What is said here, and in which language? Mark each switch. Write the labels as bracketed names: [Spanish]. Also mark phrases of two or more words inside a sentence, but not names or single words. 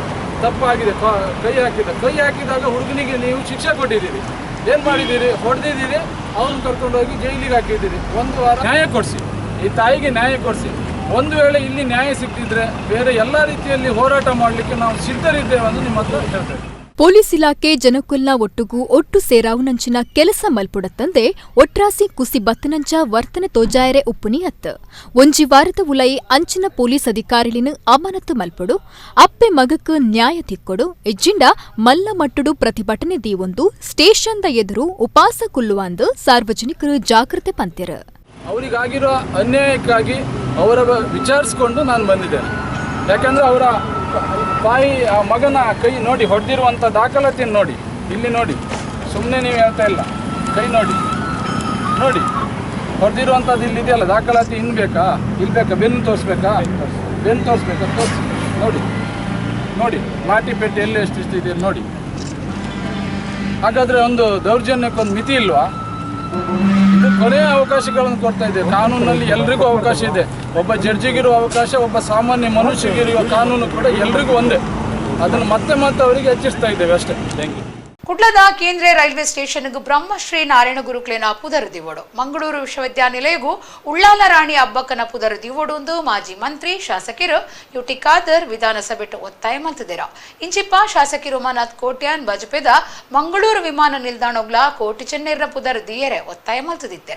[Kannada] ತಪ್ಪಾಗಿದೆ, ಕೈ ಹಾಕಿದಾಗ ಹುಡುಗನಿಗೆ ನೀವು ಶಿಕ್ಷೆ ಕೊಟ್ಟಿದ್ದೀರಿ. ಏನು ಮಾಡಿದ್ದೀರಿ? ಹೊಡೆದಿದ್ದೀರಿ, ಅವನು ಕರ್ಕೊಂಡೋಗಿ ಜೈಲಿಗೆ ಹಾಕಿದ್ದೀರಿ. 1 ವಾರ ನ್ಯಾಯ ಕೊಡಿಸಿ, ಈ ತಾಯಿಗೆ ನ್ಯಾಯ ಕೊಡಿಸಿ. ಒಂದು ವೇಳೆ ಇಲ್ಲಿ ನ್ಯಾಯ ಸಿಕ್ತಿದ್ರೆ ಬೇರೆ ಎಲ್ಲ ರೀತಿಯಲ್ಲಿ ಹೋರಾಟ ಮಾಡಲಿಕ್ಕೆ ನಾವು ಸಿದ್ಧರಿದ್ದೇವೆ ಎಂದು ನಿಮ್ಮ ಹತ್ರ ಹೇಳ್ತೇವೆ. [Tulu] ಪೊಲೀಸ್ ಇಲಾಖೆ ಜನಕುಲ್ನ ಒಟ್ಟುಗೂ ಒಟ್ಟು ಸೇರಾವುನಂಚಿನ ಕೆಲಸ ಮಲ್ಪುಡತ್ತಂದೆ ಒಟ್ರಾಸಿ ಕುಸಿ ಬತ್ತನಂಚ ವರ್ತನೆ ತೋಜಾಯರೆ ಉಪ್ಪುನಿ ಅತ್ತ ಒಂಜಿ ವಾರದ ಉಲೈ ಅಂಚಿನ ಪೊಲೀಸ್ ಅಧಿಕಾರಿಲಿನ ಅಮಾನತು ಮಲ್ಪಡು ಅಪ್ಪೆ ಮಗಕ್ಕೆ ನ್ಯಾಯ ತಿಕ್ಕೊಡು ಎಜ್ಜಿಂಡ ಮಲ್ಲ ಮಟ್ಟುಡು ಪ್ರತಿಭಟನೆ ದೀವೊಂದು ಸ್ಟೇಷನ್ದ ಎದುರು ಉಪಾಸ ಕುಲ್ಲುವಂದು ಸಾರ್ವಜನಿಕರು ಜಾಗೃತೆ ಪಂತಿರ. [Kannada] ಅವರಿಗಾಗಿರೋ ಅನ್ಯಾಯಕ್ಕಾಗಿ ಅವರ ವಿಚಾರಿಸ್ಕೊಂಡು ನಾನು ಬಂದಿದ್ದೇನೆ. ಯಾಕಂದರೆ ಅವರ ತಾಯಿ ಆ ಮಗನ ಕೈ ನೋಡಿ ಹೊಡೆದಿರುವಂಥ ದಾಖಲಾತಿಯನ್ನು ನೋಡಿ, ಇಲ್ಲಿ ನೋಡಿ, ಸುಮ್ಮನೆ ನೀವು ಹೇಳ್ತಾ ಇಲ್ಲ, ಕೈ ನೋಡಿ ನೋಡಿ ಹೊಡೆದಿರುವಂಥದ್ದು ಇಲ್ಲಿದೆಯಲ್ಲ ದಾಖಲಾತಿ ಇನ್ನು ಬೇಕಾ ಇಲ್ಲಿ ಬೇಕಾ, ಬೆನ್ನು ತೋರಿಸ್ಬೇಕಾ ತೋರಿಸಿ ನೋಡಿ ನೋಡಿ ಲಾಠಿ ಪೆಟ್ಟು ಎಲ್ಲಿ ಎಷ್ಟು ಇದೆ ನೋಡಿ. ಹಾಗಾದರೆ ಒಂದು ದೌರ್ಜನ್ಯಕ್ಕೊಂದು ಮಿತಿ ಇಲ್ವಾ? ಇದು ಕೊನೆಯ ಅವಕಾಶಗಳನ್ನು ಕೊಡ್ತಾ ಇದೆ. ಕಾನೂನಲ್ಲಿ ಎಲ್ರಿಗೂ ಅವಕಾಶ ಇದೆ. ಒಬ್ಬ ಜಡ್ಜಿಗಿರುವ ಅವಕಾಶ, ಒಬ್ಬ ಸಾಮಾನ್ಯ ಮನುಷ್ಯಗಿರುವ ಕಾನೂನು ಕೂಡ ಎಲ್ರಿಗೂ ಒಂದೇ. ಅದನ್ನು ಮತ್ತೆ ಅವರಿಗೆ ಹೆಚ್ಚಿಸ್ತಾ ಇದ್ದೇವೆ ಅಷ್ಟೇ. [English] thank you. [Tulu] ಕುಡ್ಲದ ಕೇಂದ್ರ ರೈಲ್ವೆ ಸ್ಟೇಷನ್ಗೂ ಬ್ರಹ್ಮಶ್ರೀ ನಾರಾಯಣ ಗುರುಕ್ಲೇನ ಪುದರ್ ದಿವೋಡು ಮಂಗಳೂರು ವಿಶ್ವವಿದ್ಯಾನಿಲಯಗೂ ಉಳ್ಳಾಲ ರಾಣಿ ಅಬ್ಬಕ್ಕನ ಪುದರ್ ದಿವೋಡು ಮಾಜಿ ಮಂತ್ರಿ ಶಾಸಕರು ಯುಟಿ ಖಾದರ್ ವಿಧಾನಸಭೆ ಒತ್ತಾಯ ಮಂತಿದ್ದೀರ. ಇಂಚಿಪ್ಪ ಶಾಸಕರು ಉಮಾನಾಥ್ ಕೋಟ್ಯಾನ್ ಬಜಪೆದ ಮಂಗಳೂರು ವಿಮಾನ ನಿಲ್ದಾಣಗ್ಲ ಕೋಟಿ ಚೆನ್ನೈರ್ನ ಪುದರ್ ದಿಯರೆ ಒತ್ತಾಯ ಮಂತಿದ್ದೀರ.